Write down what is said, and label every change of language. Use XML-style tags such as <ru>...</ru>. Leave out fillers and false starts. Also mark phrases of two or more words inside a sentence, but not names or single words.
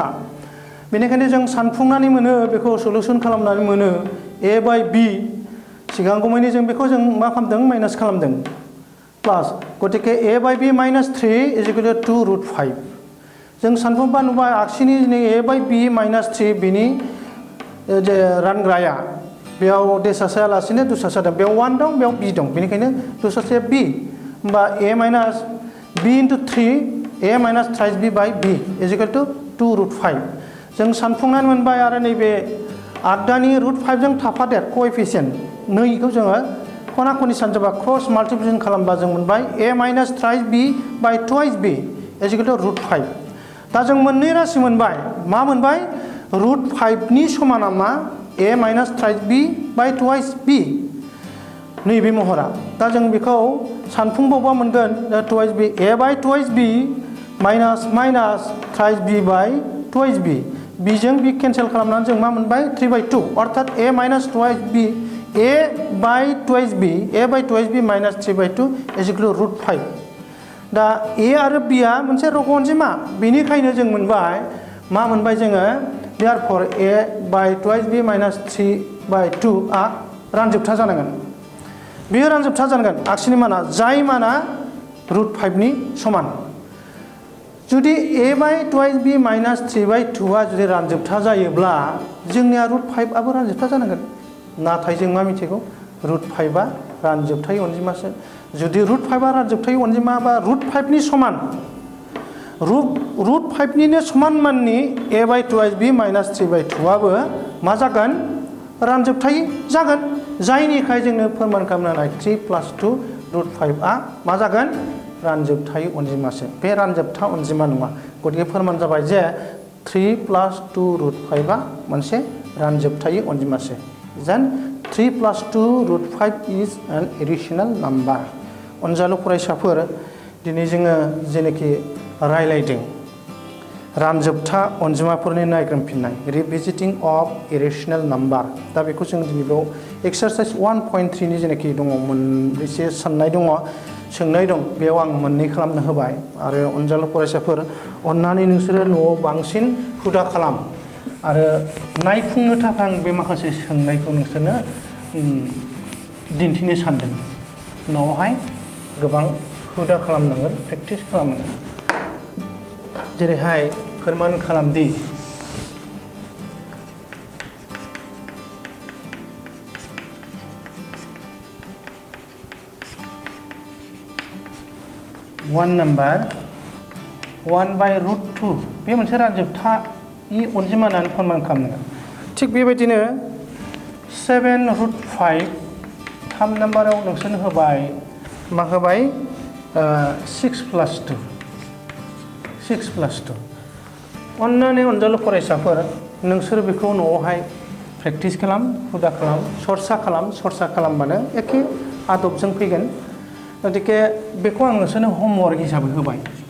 <brx>बेनिखायनो जों सानफुंनानै मोनो बेखौ सल्युशन खालामनानै मोनो a/b सिगांगौमानि जों बेखौ जों मा खालामदों माइनास खालामदों प्लास गतिके a/b -3 = 2√5 जों सानफ्रोमबा नुबाय आगसिनि a/b -3 बिनि जे रानग्राया बेयाव देसासाया लासिनो दुसासा दं बेयाव 1 दं बेयाव b दं बेनिखायनो दुसासाया b होमबा a - b * 3 a - 3b/b = 2√5 जों सानफुंनानै मोनबाय आरो नैबे आगदानि √5 जों थाफादेर कोएफिशिएंट नैखौ जोङो खना खनि सानजाबा</brx> <en>cross multiplication</en> <brx>खालामबा जों मोनबाय a - 3b/2b = √5 दा जों मोननै राशि मोनबाय मा मोनबाय √5 नि समाना मा a - 3b/2b नैबे महरा दा जों बेखौ सानफुंबावबा मोनगोन 2b a/2b - 3b/2b बिजों बि केन्सेल खालामनानै जों मा मोनबाय 3/2 अर्थात a - 2b</brx> <en>a by twice b minus 3/2 is equal to root 5</en> <brx>दा a आरो b आ मोनसे रग अनजिमा बेनिखायनो जों मोनबाय मा मोनबाय जोङो</brx> <en>therefore a by twice b minus 3/2</en> <brx>आ रानजोबथा जानांगोन बेयो रानजोबथा जानांगोन आगसिनि माना जाय माना root 5 नि समान जुदि</brx> <en>a by twice b minus 3/2</en> <brx>आ जुदि रानजोबथा जायोब्ला जोंनिया root 5 आबो रानजोबथा जानांगोन नाथाय जों मा मिथिगौ root 5 आ रानजोबथाय अनजिमासो जुदि root 5 आ रानजोबथाय अनजिमा बा root 5 नि समान root 5 निनो समान माननि</brx> <en>a by twice b minus 3/2</en> <brx>आबो मा जागोन रानजोबथाय जागोन जायनिखाय जोंनो फोरमान खालामनो हानाय 3 + 2 root 5 आ मा जागोन रानजोबथाय अनजिमासो बे रानजोबथा अनजिमा नङा गतिके फोरमान जाबाय जे 3 + 2 root 5 आ मोनसे रानजोबथाय अनजिमासो</brx> <en>then 3 + 2 root 5 is an irrational number</en> <brx>अनजालु फरायसाफोर दिनै जोङो जेनेखि रायलायदों रानजोबथा अनजिमाफोरनि नायग्रोमफिननाय रिभिजिटिं</brx> <en>of irrational number</en> <brx>दा बेखौ जों दिनै बेयाव एक्सारसाइज 1.3 नि जेनेखि दङ मोनबेसे साननाय दङ सोंनाय दं बेयाव आं मोननै खालामनो होबाय आरो अनजालु फरायसाफोर अन्नानै नोंसोरो न'आव बांसिन हुदा खालाम आरो नायफुंनो थाखाय आं बे माखासे सोंनायखौ नोंसोरनो दिन्थिनो सानदों न'आवहाय गोबां हुदा खालामनांगोन प्रेक्टिस खालामनांगोन जेरैहाय फोरमान खालामदि</brx> <en>one number 1/√2</en> <brx>बे मोनसे रानजोबथा इ अनजिमा होननानै फोरमान खालामनांगोन थिग बेबायदिनो 7√5 3 नाम्बाराव नोंसोरनो होबाय मा होबाय 6 + 2 अन्नानै अनजालु फरायसाफोर नोंसोर बेखौ न'आवहाय प्रेक्टिस खालाम हुदा खालाम सरसा खालामबानो एखे आदबजों फैगोन गतिके बेखौ आं नोंसोरनो होमवर्क हिसाबै होबाय</brx>